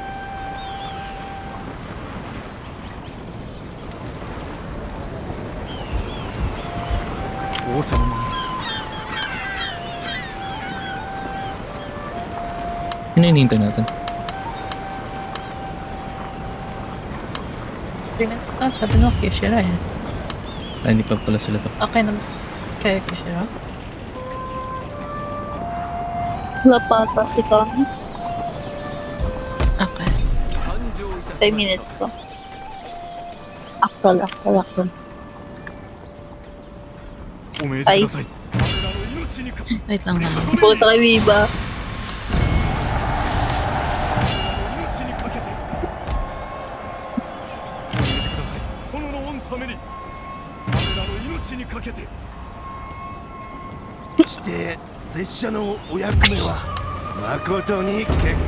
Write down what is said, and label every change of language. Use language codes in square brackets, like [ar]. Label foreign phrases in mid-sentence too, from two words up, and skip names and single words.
[ja] 王様も [tl] Ano hinihintay natin? Sabi mo, Kishira eh. Hindi pa pala sila to. Okay naman. Kaya Kishira? Wala pa ata si Kami. Okay. [en] 5 minutes to. Actual. [ja] お命じください。 [tl] Wait lang naman. Puta kay Viva. [ja] 命にかけて。お命じください。殿の御ために。我らの命にかけて。して拙者のお役目は誠に結構。